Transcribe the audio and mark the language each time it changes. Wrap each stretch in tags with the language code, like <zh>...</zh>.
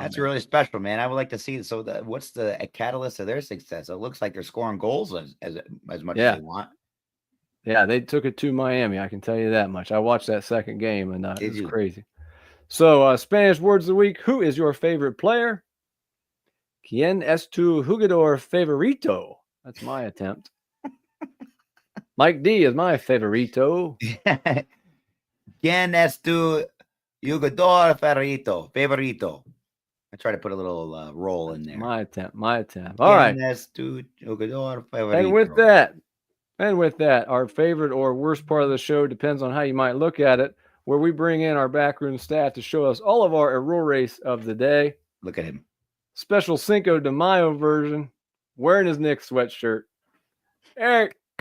<en>That's really special, man. I would like to see. So what's the catalyst of their success? It looks like they're scoring goals as much as they want. Yeah, they took it to Miami. I can tell you that much. I watched that second game, and it's crazy. So Spanish words of the week. Who is your favorite player?</en> <es>Quien es tu jugador favorito?</es> <en>That's my attempt. Mike D is my favorito.</en> <es>¿Quién es tu jugador favorito?</es> <en>I try to put a little roll in there. My attempt. All right.</en> <es>¿Quién es tu jugador favorito?</es> <en>And with that, our favorite or worst part of the show depends on how you might look at it, where we bring in our backroom staff to show us all of our errores of the day. Look at him. Special Cinco de Mayo version, wearing his Knicks sweatshirt. Eric,</en>